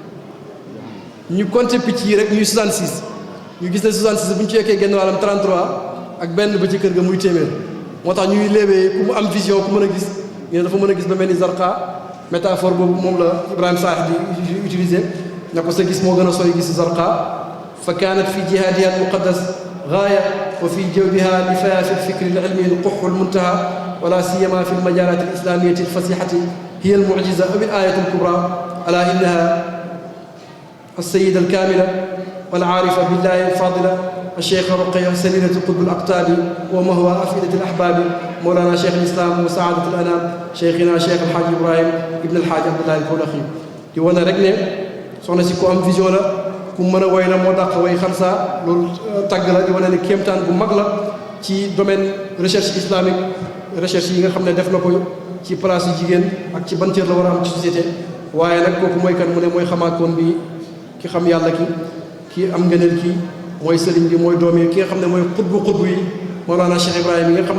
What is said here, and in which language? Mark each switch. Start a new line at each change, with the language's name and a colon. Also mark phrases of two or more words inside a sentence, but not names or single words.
Wolof: ñu compter picc yi rek ñuy 66 ñu gis ne 66 bu ñu ci yekkee genn wàllam 33 ak benn ba ci kër ga muy téeméer moo tax ñuy léebee ku mu am vision ku mën a gis ñu ne dafa mën a gis ba mel ni zarqa métaphore boobu moom la Ibrahima Saleh di utiliser ne ko sa gis moo gën a sooy gis zarqa
Arabic: فكانت في جهادها المقدس غاية وفي جوبها نفاية في الفكر العلمي القح المنتهى ولا سيما في المجالات الإسلامية الفصيحة هي المعجزة أو الآية الكبرى ألا إنها السيدة الكاملة والعارفة بالله الفاضلة الشيخ رقية سليلة القطب الأقطاب ومهوى أفئدة الأحباب مولانا شيخ الإسلام وسعادة الأنام شيخنا شيخ الحاج إبراهيم ابن الحاج عبد الله الكولخي
Wolof: di wane rek ne soxna si ku am vision la ku mën a woy la moo dàq way xamsa loolu tàgg la di wane ne kéemtaan bu mag la ci
French: domaine recherche islamique recherche
Wolof: yi nga xam ne def na ko ci place yu jigéen ak ci ban cër la war a am ci société waaye nag kooku mooy kan mu ne mooy xamaakoon bi ki xam yàlla ki am ngëneel ki mooy sëriñ bi mooy doom yi ki nga xam ne mooy xutbu yi Mawlana Cheikh Ibrahima yi nga xam